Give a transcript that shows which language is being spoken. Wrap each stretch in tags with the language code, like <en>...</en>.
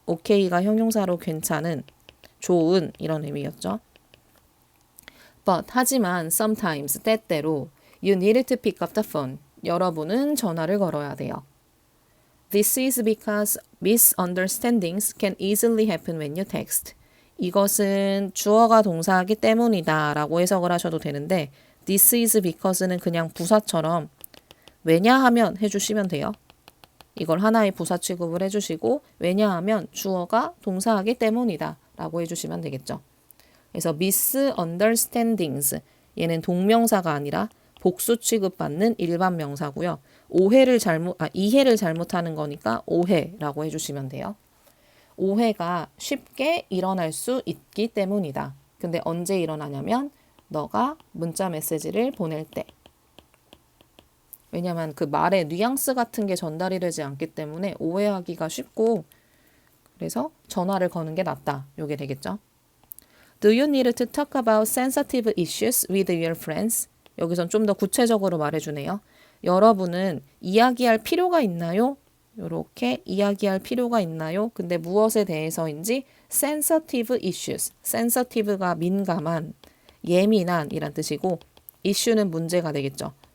<ko>okay가 형용사로 괜찮은, 좋은 이런 의미였죠.</ko> <en>But 하지만 sometimes 때때로 you need to pick up the phone.</en> <ko>여러분은 전화를 걸어야 돼요.</ko> <en>This is because misunderstandings can easily happen when you text.</en> <ko>이것은 주어가 동사이기 때문이다 라고 해석을 하셔도 되는데</ko> <en>This is because</en> <ko>는 그냥 부사처럼 왜냐하면 해주시면 돼요. 이걸 하나의 부사 취급을 해주시고 왜냐하면 주어가 동사이기 때문이다 라고 해주시면 되겠죠. 그래서 misunderstandings 얘는 동명사가 아니라 복수 취급받는 일반 명사고요. 이해를 잘못하는 거니까 오해라고 해주시면 돼요. 오해가 쉽게 일어날 수 있기 때문이다. 근데 언제 일어나냐면 너가 문자 메시지를 보낼 때. 왜냐면 그 말의 뉘앙스 같은 게 전달이 되지 않기 때문에 오해하기가 쉽고 그래서 전화를 거는 게 낫다. 요게 되겠죠.</ko> <en>Do you need to talk about sensitive issues with your friends?</en> <ko>여기선 좀 더 구체적으로 말해주네요. 여러분은 이야기할 필요가 있나요? 이렇게 이야기할 필요가 있나요? 근데 무엇에 대해서인지 sensitive issues. sensitive가 민감한, 예민한 이란 뜻이고 issue는 문제가 되겠죠.</ko>